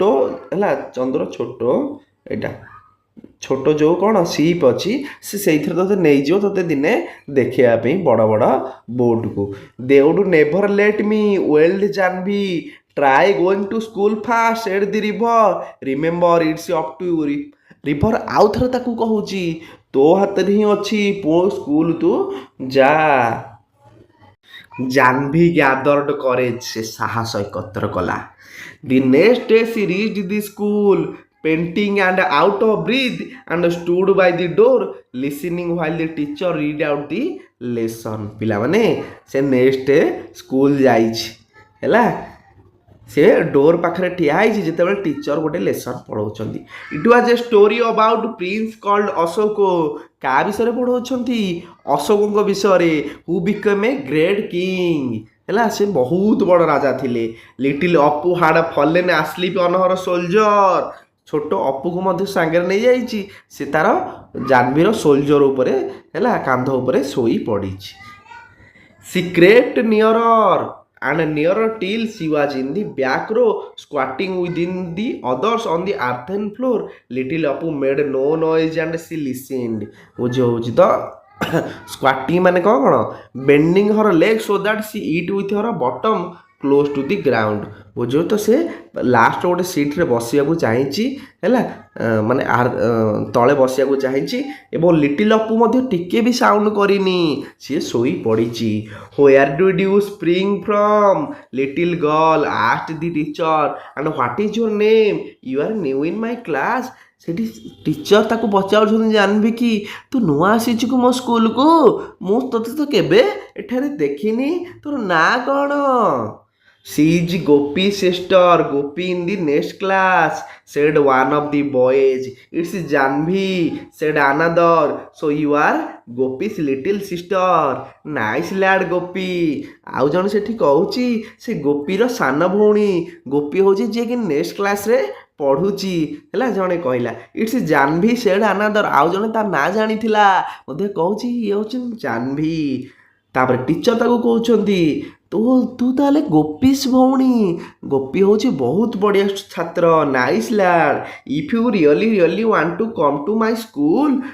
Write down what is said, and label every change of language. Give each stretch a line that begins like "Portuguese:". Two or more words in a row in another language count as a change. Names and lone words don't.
Odia: ହେଲା ଚନ୍ଦୁର ଛୋଟ ଏଇଟା ଛୋଟ ଯେଉଁ କ'ଣ ସିପ୍ ଅଛି ସେ ସେଇଥିରେ ତୋତେ ନେଇଯିବ ତୋତେ ଦିନେ ଦେଖେଇବା ପାଇଁ ବଡ଼ ବଡ଼ ବୋଟ୍କୁ
English: they would never let me well Janvi try going to school first at the river remember it's up to you river
Odia: ଆଉ ଥରେ ତାକୁ କହୁଛି ତୋ ହାତରେ ହିଁ ଅଛି ପୁଅ ସ୍କୁଲ ତୁ ଯା
English: Janvi gathered courage
Odia: ସେ ସାହସ ଏକତ୍ର କଲା
English: the next day she reached the school painting and out of breath and stood by the door listening while the teacher read out the lesson
Odia: ପିଲାମାନେ ସେ ନେକ୍ସଟ ସ୍କୁଲ ଯାଇଛି ହେଲା ସେ ଡୋର ପାଖରେ ଠିଆ ହେଇଛି ଯେତେବେଳେ ଟିଚର ଗୋଟେ ଲେସନ ପଢ଼ାଉଛନ୍ତି
English: it was a story about prince called Ashoka
Odia: କାହା ବିଷୟରେ ପଢ଼ାଉଛନ୍ତି ଅଶୋକଙ୍କ ବିଷୟରେ
English: who became a great king
Odia: ହେଲା ସେ ବହୁତ ବଡ଼ ରାଜା ଥିଲେ
English: little Apu had fallen asleep on her shoulder
Odia: ଛୋଟ ଅପୁକୁ ମଧ୍ୟ ସାଙ୍ଗରେ ନେଇଯାଇଛି ସେ ତାର ଜାନଭୀର ସୋଲଜର ଉପରେ ହେଲା କାନ୍ଧ ଉପରେ ଶୋଇ ପଡ଼ିଛି
English: she crept nearer and nearer till she was in the back row squatting within the others on the earthen floor little Apu made no noise and she listened
Odia: ବୁଝି ହେଉଛି ତ
English: ସ୍କ୍ୱାଟିଂ
Odia: ମାନେ କ'ଣ
English: bending her leg so that she sit with her bottom close to the ground
Odia: ବୁଝିବ ତ ସେ ଲାଷ୍ଟ ଗୋଟେ ସିଟ୍ରେ ବସିବାକୁ ଚାହିଁଛି ହେଲା ମାନେ ତଳେ ବସିବାକୁ ଚାହିଁଛି ଏବଂ ଲିଟିଲ୍ ଅପୁ ମଧ୍ୟ ଟିକେ ବି ସାଉଣ୍ଡ କରିନି ସିଏ ଶୋଇ ପଡ଼ିଛି
English: where did you spring from little girl asked the teacher and what is your name you are new in my class
Odia: ସେଠି ଟିଚର ତାକୁ ପଚାରୁଛନ୍ତି ଜାନଭି କି ତୁ ନୂଆ ଆସିଛୁ କି ମୋ ସ୍କୁଲକୁ ମୁଁ ତୋତେ ତ କେବେ ଏଠାରେ ଦେଖିନି ତୋର ନାଁ କ'ଣ
English: She is Gopi's sister, Gopi in the next class, said one of the boys. It's Janvi, said another. So you are Gopi's little sister. Nice lad, Gopi.
Odia: ଆଉ ଜଣେ ସେଠି କହୁଛି ସେ ଗୋପୀର ସାନ ଭଉଣୀ ଗୋପୀ ହେଉଛି ଯିଏକି ନେକ୍ସଟ କ୍ଲାସ୍ରେ ପଢ଼ୁଛି ହେଲା ଜଣେ କହିଲା
English: it's Janvi said another
Odia: ଆଉ ଜଣେ ତା ନାଁ ଜାଣିଥିଲା ମଧ୍ୟ କହୁଛି ଇଏ ହେଉଛନ୍ତି ଜାନଭି ତାପରେ ଟିଚର ତାକୁ କହୁଛନ୍ତି ତୁ ତାହେଲେ ଗୋପୀଶ ଭଉଣୀ ଗୋପୀ ହେଉଛି ବହୁତ ବଢ଼ିଆ ଛାତ୍ର
English: nice lad if you really want to come to my school